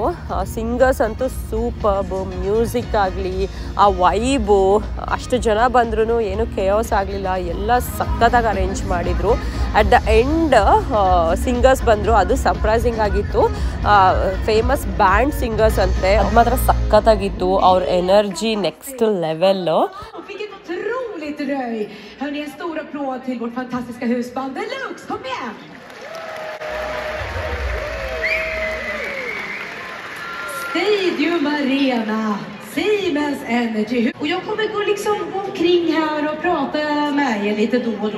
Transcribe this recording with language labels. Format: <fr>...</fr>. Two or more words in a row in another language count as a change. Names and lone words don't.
<kn>ಸಿಂಗರ್ಸ್ ಅಂತೂ ಸೂಪರ್ಬು, ಮ್ಯೂಸಿಕ್ ಆಗಲಿ, ಆ ವೈಬು, ಅಷ್ಟು ಜನ ಬಂದ್ರೂ ಏನು ಕೇಯೋಸ್ ಆಗಲಿಲ್ಲ, ಎಲ್ಲ ಸಕ್ಕತ್ತಾಗಿ ಅರೇಂಜ್ ಮಾಡಿದರು.</kn> <en>at the end singers</en> <kn>ಬಂದರು, ಅದು ಸರ್ಪ್ರೈಸಿಂಗ್ ಆಗಿತ್ತು.</kn> <en>famous band singers</en> <kn>ಅಂತೆ, ಅದು ಮಾತ್ರ ಸಕ್ಕತ್ತಾಗಿತ್ತು. ಅವ್ರ</kn> <en>energy next level.</en> <sv>Hörni, en stor applåd till vårt fantastiska husband Deluxe. Kom igen! Stadium Arena, Siemens Energy. Och jag kommer gå omkring här och prata med er lite då och då.</sv>